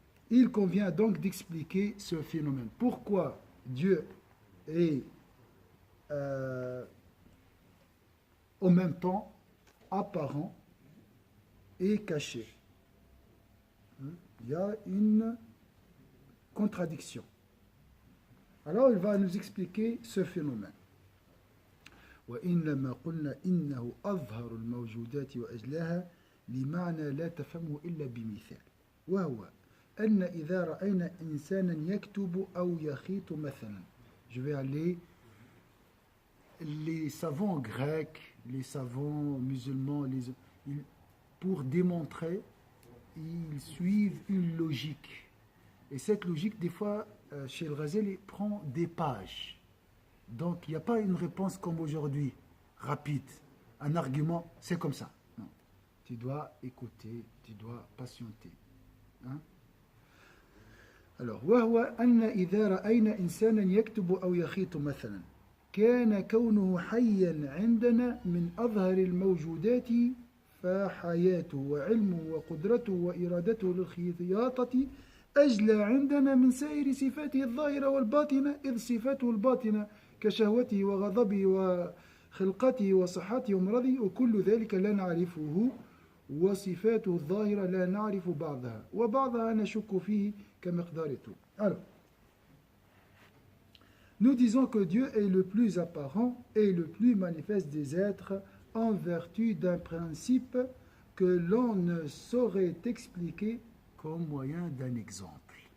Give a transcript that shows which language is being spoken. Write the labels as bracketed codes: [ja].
[fr] Il convient donc d'expliquer ce phénomène. Pourquoi Dieu est en même temps apparent et caché. Il y a une contradiction. Alors il va nous expliquer ce phénomène. [ar] وإنما قلنا إنه أظهر الموجودات وأجلاها لمعنى لا تفهمه إلا بمثال وهو أن إذا رأينا إنسانا يكتب أو يخيط مثلا. [fr] Je vais aller. Les savants grecs, les savants musulmans, pour démontrer, ils suivent une logique. Et cette logique, des fois, chez le Ghazali, prend des pages. Donc, il n'y a pas une réponse comme aujourd'hui, rapide. Un argument, c'est comme ça. Non. Tu dois écouter, tu dois patienter. Hein? [ar] Alors, وهو أن إذا رأينا إنسانا يكتب أو يخيط مثلا كان كونه حيا عندنا من أظهر الموجودات فحياته وعلمه وقدرته وإرادته للخياطة أجلى عندنا من سائر صفاته الظاهرة والباطنة إذ صفاته الباطنة كشهوته وغضبه وخلقته وصحته ومرضه وكل ذلك لا نعرفه وصفاته الظاهرة لا نعرف بعضها وبعضها نشك فيه كمقدارته. [fr] Alors, nous disons que Dieu est le plus apparent et le plus manifeste des êtres en vertu d'un principe que l'on ne saurait expliquer qu'au moyen d'un exemple.